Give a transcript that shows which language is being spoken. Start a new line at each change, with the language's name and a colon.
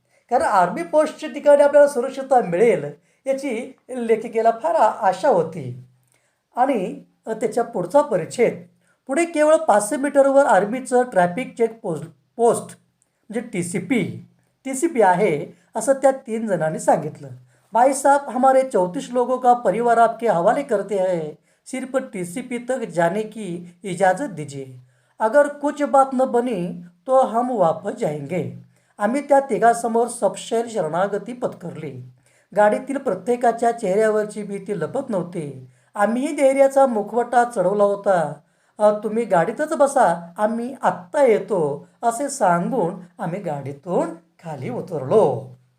Marathi: कारण आर्मी पोस्टच्या ठिकाणी आपल्याला सुरक्षितता मिळेल याची लेखिकेला फार आशा होती. आणि त्याच्या पुढचा परिच्छेद, पुढे केवळ 500 मीटरवर आर्मीचं ट्रॅफिक चेक पोस्ट म्हणजे टी सी पी आहे असं त्या 3 जणांनी सांगितलं.
Hindi: भाई साहब, हमारे 34 लोगों का परिवार आपके हवाले करते हैं. सिर्फ टीसीपी तक जाने की इजाज़त दीजिए. अगर कुछ बात न बनी तो हम वापस जाएंगे.
Marathi: आम्ही त्या तिघांसमोर सपशेल शरणागती पत्करली. गाडीतील प्रत्येकाच्या चेहऱ्यावरची भीती लपत नव्हती. आम्हीही धैर्याचा मुखवटा चढवला होता. तुम्ही गाडीतच बसा, आम्ही आत्ता येतो असे सांगून आम्ही गाडीतून खाली उतरलो.